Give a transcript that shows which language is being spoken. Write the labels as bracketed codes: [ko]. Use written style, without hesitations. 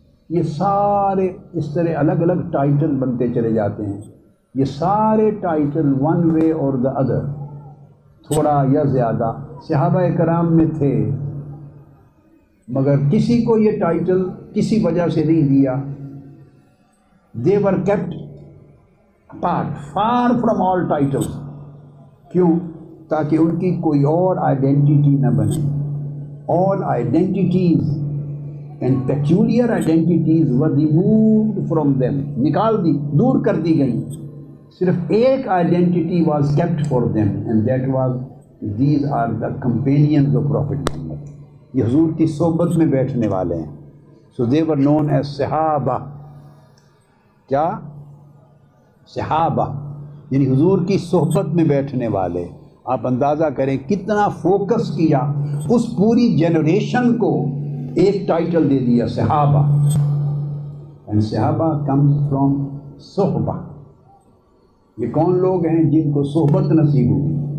[ur] یہ سارے اس طرح الگ الگ ٹائٹل بنتے چلے جاتے ہیں. یہ سارے ٹائٹل ون وے اور دا ادر، تھوڑا یا زیادہ صحابہ کرام میں تھے، مگر کسی کو یہ ٹائٹل کسی وجہ سے نہیں دیا. [en] they were kept apart, far from all titles. [ur] کیوں؟ تاکہ ان کی کوئی اور آئیڈینٹیٹی نہ بنے. [en] all identities and peculiar identities were removed from them. [ur] نکال دی، دور کر دی گئی. صرف ایک identity [en] was kept for them and that was these are the companions of Prophet Muhammad. [ur] یہ حضور کی صحبت میں بیٹھنے والے ہیں. [en] so they were known as صحابہ. [ur] کیا؟ صحابہ یعنی حضور کی صحبت میں بیٹھنے والے. آپ اندازہ کریں کتنا فوکس کیا، اس پوری جنریشن کو ایک ٹائٹل دے دیا صحابہ. اینڈ صحابہ [en] comes from [ur] صحبہ. یہ کون لوگ ہیں؟ جن کو صحبت نصیب ہوئی.